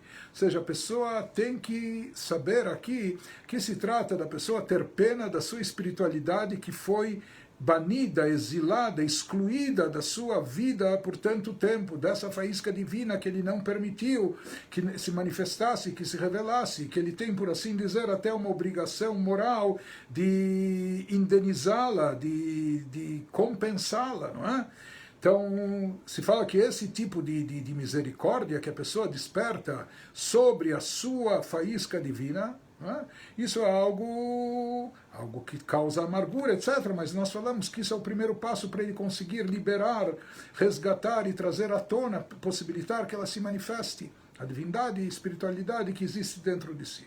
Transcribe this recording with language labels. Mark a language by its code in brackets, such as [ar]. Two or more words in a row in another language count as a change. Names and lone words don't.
[pt] Ou seja, a pessoa tem que saber aqui que se trata da pessoa ter pena da sua espiritualidade que foi banida, exilada, excluída da sua vida por tanto tempo, dessa faísca divina que ele não permitiu que se manifestasse, que se revelasse, que ele tem, por assim dizer, até uma obrigação moral de indenizá-la, de compensá-la, não é? Então, se fala que esse tipo de misericórdia que a pessoa desperta sobre a sua faísca divina, isso é algo que causa amargura, etc. Mas nós falamos que isso é o primeiro passo para ele conseguir liberar, resgatar e trazer à tona, possibilitar que ela se manifeste, a divindade e espiritualidade que existe dentro de si.